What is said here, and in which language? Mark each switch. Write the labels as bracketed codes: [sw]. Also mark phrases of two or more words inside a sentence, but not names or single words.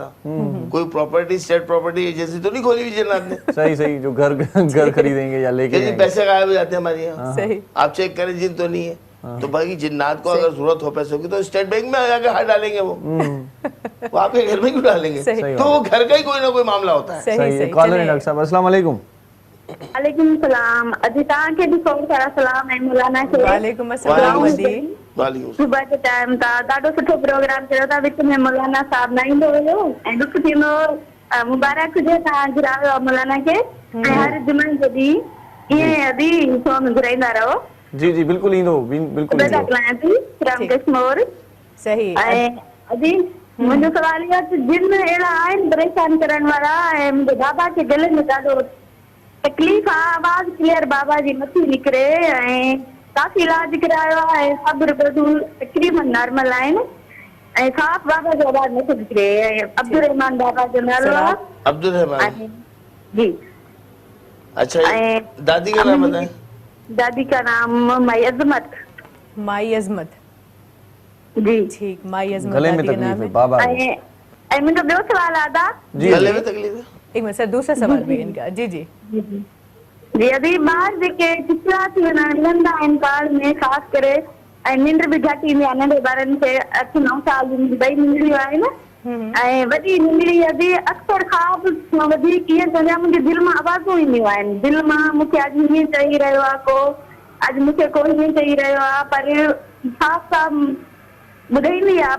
[ur] کوئی پراپرٹی, [en] state property agency [ur] تو نہیں کھولی ہوئی جنات نے. صحیح جو گھر خریدیں گے یا لے کے پیسے غائب ہو جاتے ہیں ہمارے یہاں۔ آپ چیک کریں جن تو نہیں ہے. تو بھائی جنات کو اگر ضرورت ہو پیسوں کی تو سٹیٹ بینک میں آ کے ہاتھ ڈالیں گے وہ آپ کے گھر میں کیوں ڈالیں گے? تو وہ گھر کا ہی کوئی نہ کوئی معاملہ ہوتا ہے. صحیح۔ کالر ہے ڈاکٹر صاحب. [ar] السلام علیکم. وعلیکم السلام. अदिता के भी खोड़ सारा सलाम है मौलाना के। وعلیکم السلام ادی. [sd] सुबह के टाइम था ॾाढो सुठो प्रोग्राम चयो था। विच में मौलाना साहब न ईंदो हुयो ऐं ॾुख थींदो। मुबारक हुजे तव्हां घुरायो मौलाना खे। ऐं हर जुमे जो ॾींहुं ईअं अदी सोन घुराईंदा रहो। जी बिल्कुल ईंदो, बिल्कुल ईंदो। सही। ऐं अदी मुंहिंजो सवाल इहो आहे त जिन अहिड़ा आहिनि परेशान करण वारा, ऐं मुंहिंजे बाबा खे गले में ॾाढो तकलीफ़ आहे, आवाज़ क्लियर बाबा जी नथी निकिरे ऐं काफ़ी इलाज करायो आहे, सभु रिपोर्टूं तक़रीबन नॉर्मल आहिनि ऐं साफ़ बाबा जो आवाज़ नथो निकिरे। अब्दुल रहमान बाबा जो नालो आहे। अब्दुल रहमान जी। [ur] اچھا۔ دادی کا نام بتائیں. دادی کا نام مائی عظمت. माई अजमत जी। ٹھیک۔ مائی عظمت گلے میں تکلیف ہے بابا. [sd] ऐं मुंहिंजो ॿियो सवाल आहे दा [ur] جی۔ گلے میں تکلیف ہے. ایک منٹ سر، دوسرا سوال بھی ان کا. जी [sd] जी अभी ॿार जेके चिचड़ा थी वञा नंढा आहिनि काल में, ख़ासि करे ऐं निंड बि घटि ईंदी आहे नंढे ॿारनि खे। 8-9 साल जी 2 नंढड़ियूं आहिनि ऐं वॾी नंढड़ी अभी अक्सर ख़्वाब खां वधीक ईअं चवंदी आहे मुंहिंजे दिलि मां आवाज़ूं ईंदियूं आहिनि। दिलि मां मूंखे अॼु हीअं चई रहियो आहे को, अॼु मूंखे कोई हीअं चई रहियो आहे, पर साफ़ साफ़ ॿुधाईंदी आहे।